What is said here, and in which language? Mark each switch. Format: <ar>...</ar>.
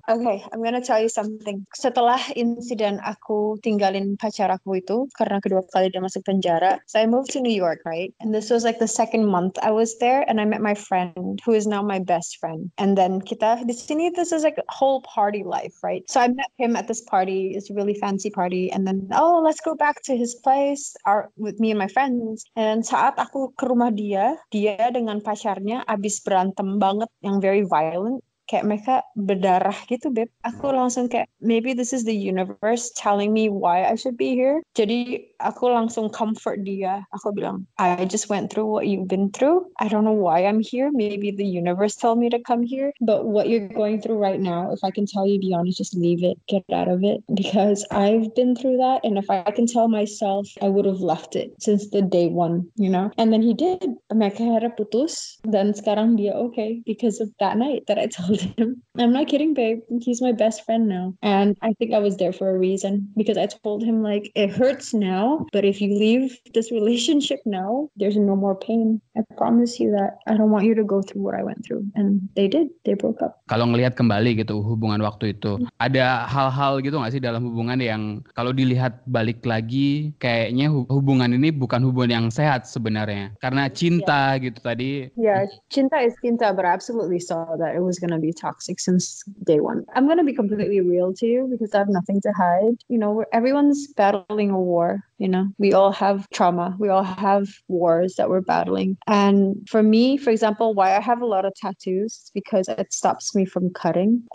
<en>Okay, I'm gonna tell you something.</en> <id>Setelah insiden aku tinggalin pacar aku itu karena kedua kali dia masuk penjara,</id> <en>so I moved to New York, right? And this was like the second month I was there, and I met my friend who is now my best friend. And then</en> <id>kita di sini,</id> <en>this is like a whole party life, right? So I met him at this party. It's a really fancy party, and then let's go back to his place, with me and my friends.</en> <id>And saat aku ke rumah dia dengan pacarnya abis berantem banget, yang</id> <en>very violent.</en> <id>Kayak mereka berdarah gitu, Beb. Aku langsung kayak,</id> <en>maybe this is the universe telling me why I should be here.</en> <id>Jadi aku langsung comfort dia. Aku bilang,</id> <en>I just went through what you've been through. I don't know why I'm here. Maybe the universe told me to come here. But what you're going through right now, if I can tell you, be honest, just leave it. Get out of it. Because I've been through that. And if I can tell myself, I would have left it since the day one, you know? And then he did.</en> <id>Mereka akhirnya putus. Dan sekarang dia</id> <en>okay because of that night that I told him. I'm not kidding, babe. He's my best friend now. And I think I was there for a reason because I told him, like, it hurts now, but if you leave this relationship now, there's no more pain. I promise you that. I don't want you to go through what I went through. And they did. They broke up.</en> <id>Kalau ngelihat kembali gitu hubungan waktu itu, ada hal-hal gitu nggak sih dalam hubungan yang kalau dilihat balik lagi kayaknya hubungan ini bukan hubungan yang sehat sebenarnya karena cinta gitu tadi.</id> <en>Yeah, cinta is cinta, but I absolutely saw that it was going to be toxic since day one. I'm going to be completely real to you because I have nothing to hide. You know, everyone's battling a war. You know, we all have trauma. We all have wars that we're battling. And for me, for example, why I have a lot of tattoos, because it stops me from cutting.</en>